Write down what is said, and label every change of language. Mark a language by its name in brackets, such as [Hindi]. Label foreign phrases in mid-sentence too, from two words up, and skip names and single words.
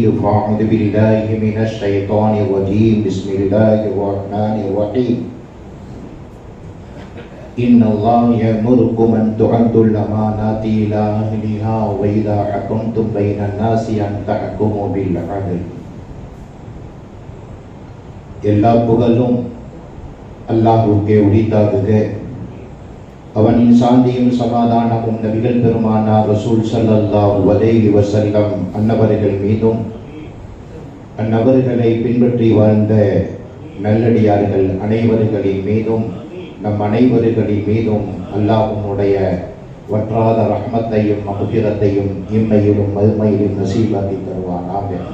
[Arabic] فأعوذ بالله من الشيطان الرجيم. بسم الله الرحمن الرحيم. إن الله يأمركم أن تؤدوا الأمانات إلى أهلها وإذا حكمتم بين الناس أن تحكموا بالعدل. [Tamil] எல்லா புகழும் அல்லாஹ்வுக்கே உரித்தாகுக. அவனின் சாந்தியும் சமாதானமும் நபிகள் பெருமானார் ரசூல் [Arabic] صلى الله عليه وسلم [Tamil] அன்னவர்கள் மீதும் அன்னவர்களை பின்பற்றி வாழ்ந்த நல்லடியார்கள் அனைவர்களின் மீதும் நம் அனைவர்களின் மீதும் அல்லாஹ்வுடைய வற்றாத ரஹ்மத்தையும் மக்ஃபிரத்தையும் இம்மையிலும் மறுமையிலும் நசீபாக்கி தருவானாக.